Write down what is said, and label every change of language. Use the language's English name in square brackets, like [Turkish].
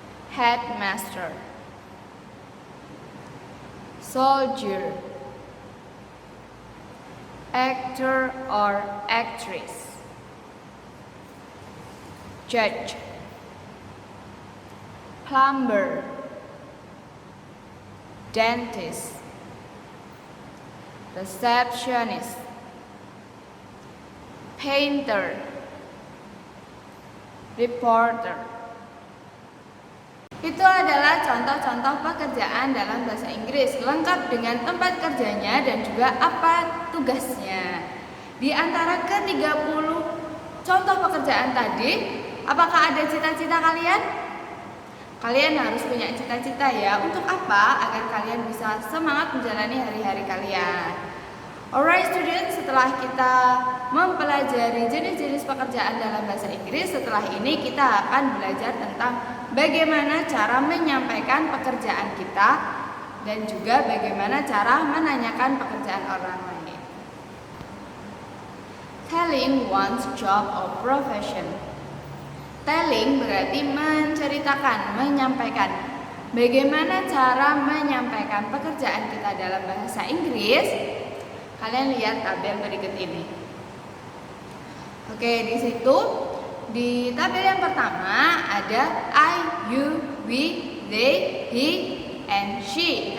[English] headmaster, soldier, actor or actress, judge, plumber, dentist, receptionist, painter, reporter. [Indonesian] Itu adalah contoh-contoh pekerjaan dalam bahasa Inggris, lengkap dengan tempat kerjanya dan juga apa tugasnya. Di antara ke-30 contoh pekerjaan tadi, apakah ada cita-cita kalian? Kalian harus punya cita-cita ya. Untuk apa? Agar kalian bisa semangat menjalani hari-hari kalian. [English] Alright students, [Indonesian] setelah kita mempelajari jenis-jenis pekerjaan dalam bahasa Inggris, setelah ini kita akan belajar tentang bagaimana cara menyampaikan pekerjaan kita dan juga bagaimana cara menanyakan pekerjaan orang lain. [English] Telling one's job or profession. [Indonesian] Telling berarti menceritakan, menyampaikan. Bagaimana cara menyampaikan pekerjaan kita dalam bahasa Inggris? Kalian lihat tabel berikut ini. Oke, di situ di tabel yang pertama ada [English] I, you, we, they, he, and she.